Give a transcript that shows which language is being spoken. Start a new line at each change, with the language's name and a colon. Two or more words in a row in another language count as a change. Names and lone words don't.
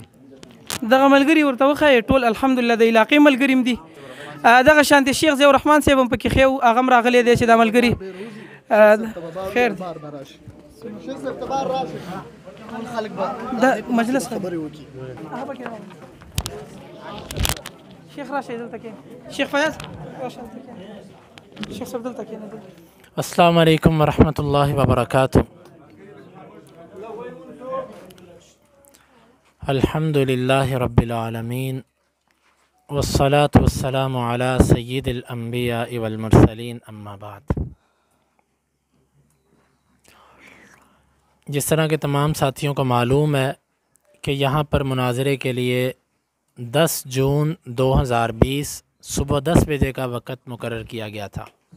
Pashto: دغه ملګري ورته وښایې ټول الحمدلله د علاقې ملګري هم دي دغه شانتې شیخ ضیاء الرحمن صاحب هم پکې ښه هغه هم راغلی دی چې دا ملګري خیر دا مجلس خبرې وکړي شیخ راشي دلته کې شیخ فیاض راشي شیخ صاحب دلته کې
Arabic: السلام علیکم ورحمۃ اللہ وبرکاتہ الحمد للہ رب العالمین والصلاة والسلام علی سید الانبیاء والمرسلین اما بعد
Urdu: جس طرح کے تمام ساتھیوں کو معلوم ہے کہ یہاں پر مناظرے کے لیے 10 جون 2020 صبح 10 بجے کا وقت مقرر کیا گیا تھا